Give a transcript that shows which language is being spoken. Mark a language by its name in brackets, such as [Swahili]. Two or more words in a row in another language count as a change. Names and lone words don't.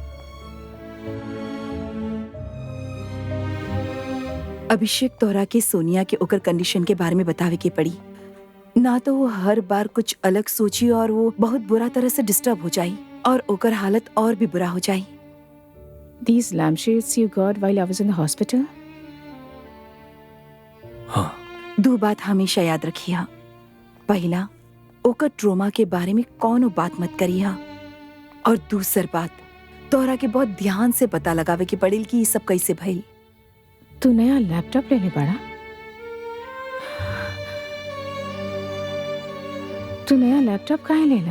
[Bhojpuri] अभिषेक तोहरा के सोनिया के ओकर कंडीशन के बारे में बतावे के पड़ी ना, तो वो हर बार कुछ अलग सोची और वो बहुत बुरा तरह से डिस्टर्ब हो जाई और ओकर हालत और भी बुरा हो जाई। [English] These lampshades you got while I was in the hospital? [Bhojpuri] हाँ, दो बात हमेशा याद रखिया। पहला, ओकर ट्रोमा के बारे में कौनो बात मत करिया, और दूसर बात, तोहरा के बहुत ध्यान से पता लगावे के पड़ेल कि ये सब कैसे भइल। तू नया लैपटॉप लेने पड़ा? तू नया लैपटॉप काहे लेला?